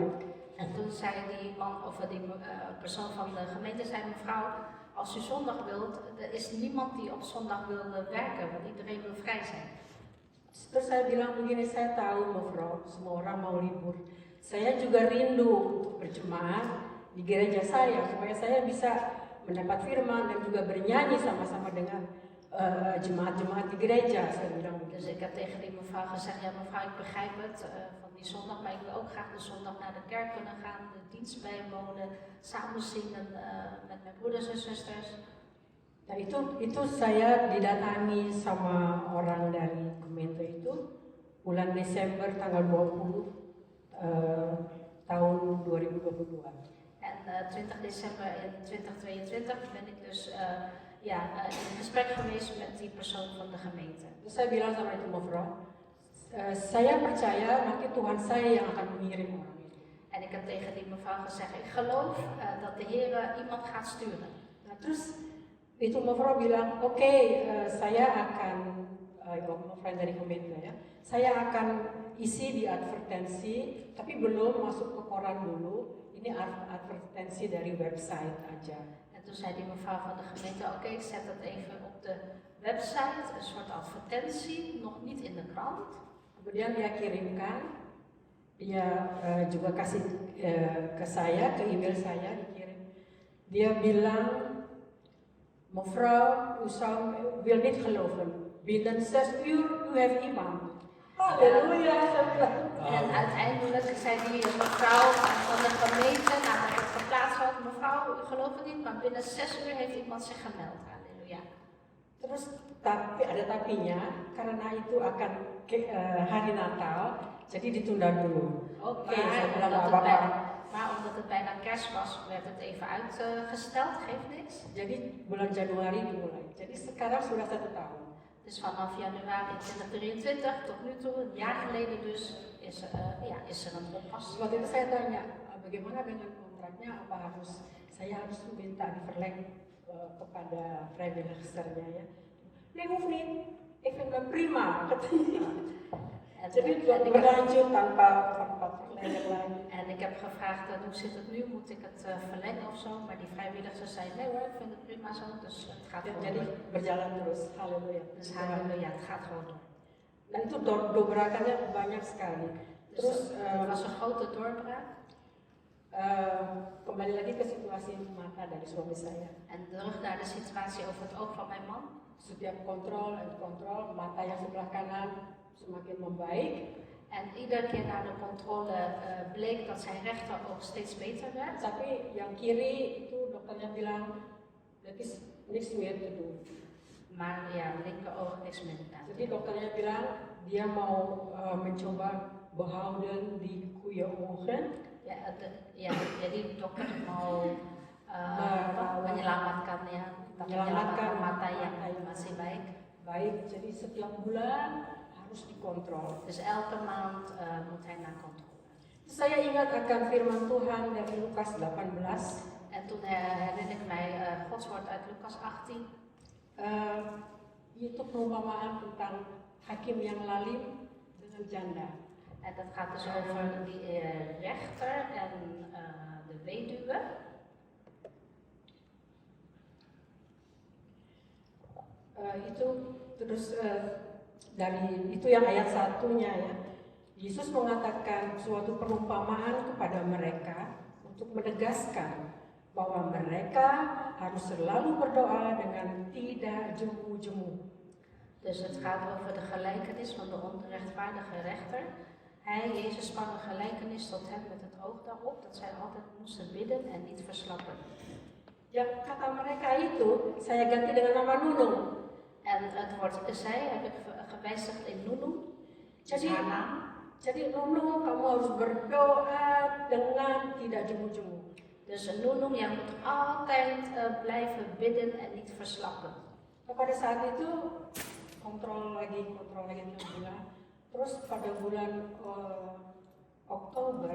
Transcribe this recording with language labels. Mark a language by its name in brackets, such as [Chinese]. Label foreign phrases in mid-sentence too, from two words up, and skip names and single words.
[Dutch] En toen zei die man, of die persoon van de gemeente, zei mevrouw, als u zondag wilt, er is niemand die op zondag wil werken, want iedereen wil vrij zijn. [Indonesian] Terus saya bilang begini, saya tahu mevrouw, semua orang mau libur. Saya juga rindu untuk berjemaat di gereja saya supaya saya bisa mendapat firman dan juga bernyanyi sama-sama dengan jemaat-jemaat di gereja. Saya bilang [Dutch] Dus [Indonesian] begitu. [Dutch] ik heb tegen die mevrouw gezegd, ja mevrouw, ik begrijp het van die zondag, maar ik wil ook graag de zondag naar de kerk kunnen gaan, de dienst bijwonen, samen zingen met mijn broeders en zusters. [Indonesian] Nah itu saya didatangi sama orang dari gemeente itu bulan Desember tanggal 20 tahun 2022. [Dutch] En 20 december in 2022 ben ik dus in gesprek geweest met die persoon van de gemeente. [Indonesian] Terus saya bilang sama itu mevrouw, saya percaya nanti Tuhan saya yang akan mengirim orang itu. [Dutch] En ik heb tegen die mevrouw gezegd, ik geloof dat de Heer iemand gaat sturen. [Indonesian] Nah terus itu mevrouw bilang, oke, saya akan, mevrouw dari gemeente ya, saya akan isi di advertensi, tapi belum masuk ke koran dulu. Ini advertensi dari website aja. [Dutch] En toen zei die mevrouw van de gemeente, oké, ik zet het even op de website, een soort advertentie, nog niet in de krant. [Indonesian] Kemudian dia kirimkan, dia juga kasih ke saya, ke email saya dikirim. Dia bilang, [Dutch] mevrouw, u wil niet geloven, binnen 6 uur u heeft iemand. [Indonesian] Halleluja, saya bilang. [Dutch] En uiteindelijk zei die mevrouw van de gemeente, nadat het geplaatst was, mevrouw, u gelooft het niet, maar binnen 6 uur heeft iemand zich gemeld. Halleluja. [Indonesian] Terus tapi ada tapinya, karena itu akan hari Natal, jadi ditunda dulu. Oke, saya bilang nggak apa-apa. [Dutch] Maar omdat het bijna kerst was, werd het even uitgesteld, geeft niks. [Indonesian] Jadi bulan Januari dimulai. Jadi sekarang sudah 1 tahun. [Dutch] Dus vanaf januari 2023 tot nu toe, een jaar geleden dus, is er een oppas. [Indonesian] Waktu itu saya tanya, bagaimana dengan kontraknya? Apa saya harus minta diverleng kepada vrijwilligernya ya? [Dutch] Nee, hoeft niet. Ik vind het prima. [Indonesian] Jadi berlanjut tanpa verlenging lagi. [Dutch] En ik heb gevraagd, hoe zit het nu? Moet ik het verlengen of zo? Maar die vrijwilligers zeiden, nee hoor, ik vind het prima zo, dus het gaat gewoon [Indonesian] Jadi [Dutch] door. [Indonesian] berjalan terus. Haleluya. [Dutch] Dus halleluja, het gaat gewoon door. [Indonesian] Dan itu dobrakannya banyak sekali. [Dutch] Dus [Indonesian] Terus [Dutch] het was een grote doorbraak. [Indonesian] kembali lagi ke situasi mata dari suami saya. [Dutch] En terug naar de situatie over het oog van mijn man. [Indonesian] Setiap kontrol, mata yang sebelah kanan semakin membaik. [Dutch] En iedere keer na de controle bleek dat zijn rechteroog steeds beter werd. [Indonesian] Tapi yang kiri itu dokternya bilang, [Dutch] that is niks meer te doen. Maar ja, linkeroog niks meer gedaan. [Indonesian] Jadi dokternya bilang dia mau mencoba behouden di [Dutch] goede ogen. Ja, [Indonesian] jadi dokter mau menyelamatkan mata yang masih baik. Baik, jadi setiap bulan harus dikontrol. [Dutch] Dus elke maand moet hij naar controle. [Indonesian] Saya ingat akan firman Tuhan dari Lukas 18. [Dutch] En toen herinner ik mij Gods woord uit Lukas 18. [Indonesian] Itu perumpamaan tentang hakim yang lalim dengan janda. [Dutch] En dat gaat dus over die rechter en de weduwe. [Indonesian] Itu terus dari itu yang ayat satunya ya. Yesus mengatakan suatu perumpamaan kepada mereka untuk menegaskan bahwa mereka harus selalu berdoa dengan tidak jemu-jemu. [Dutch] Dus het gaat over de gelijkenis van de onrechtvaardige rechter. Hij, Jezus, sprak een gelijkenis tot hen met het oog daarop dat zij altijd moesten bidden en niet verslappen. [Indonesian] Ya kata mereka itu saya ganti dengan nama Nunung. [Dutch] En het woord zij heb ik gewijzigd in Nunu. [Indonesian] Jadi, [Dutch] haar naam. [Indonesian] jadi Nunung kamu harus berdoa dengan tidak jemu-jemu. [Dutch] Dus een Nunu, jij moet altijd blijven bidden en niet verslappen. [Indonesian] Pada saat itu kontrol lagi tiap bulan. Terus pada bulan Oktober,